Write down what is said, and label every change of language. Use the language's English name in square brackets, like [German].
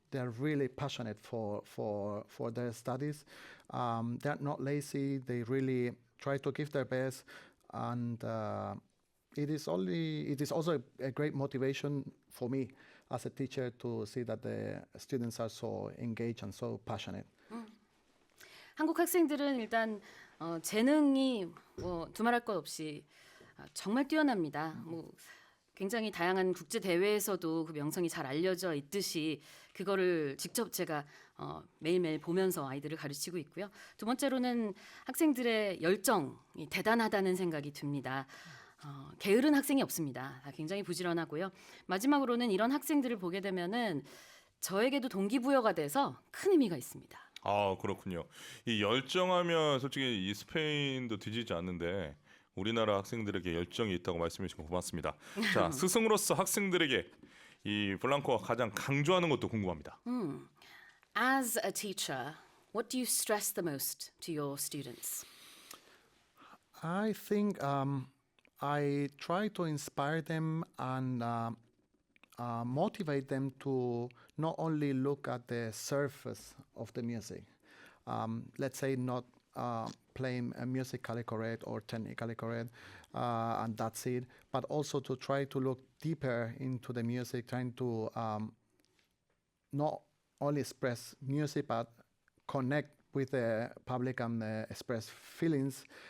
[English] They are really passionate for their studies. They are not lazy. They really try to give their best, and it is also a great motivation for me as a teacher to see that the students are so engaged and so passionate. [Korean] 한국 학생들은 일단 재능이 두말할 것 없이 정말 뛰어납니다. 굉장히 다양한 국제 대회에서도 그 명성이 잘 알려져 있듯이 그거를 직접 제가 매일매일 보면서 아이들을 가르치고 있고요. 두 번째로는 학생들의 열정이 대단하다는 생각이 듭니다. 게으른 학생이 없습니다. 굉장히 부지런하고요. 마지막으로는 이런 학생들을 보게 되면은 저에게도 동기부여가 돼서 큰 의미가 있습니다. 아, 그렇군요. 이 열정하면 솔직히 이 스페인도 뒤지지 않는데 우리나라 학생들에게 열정이 있다고 말씀해 주셔서 고맙습니다. 자, 스승으로서 학생들에게 이 블랑코가 가장 강조하는 것도 궁금합니다. [English] As a teacher, what do you stress the most to your students? I think I try to inspire them and motivate them to not only look at the surface of the music, let's say not playing musically correct or technically correct, and that's it, but also to try to look deeper into the music, trying to not only express music but connect with the public and express feelings.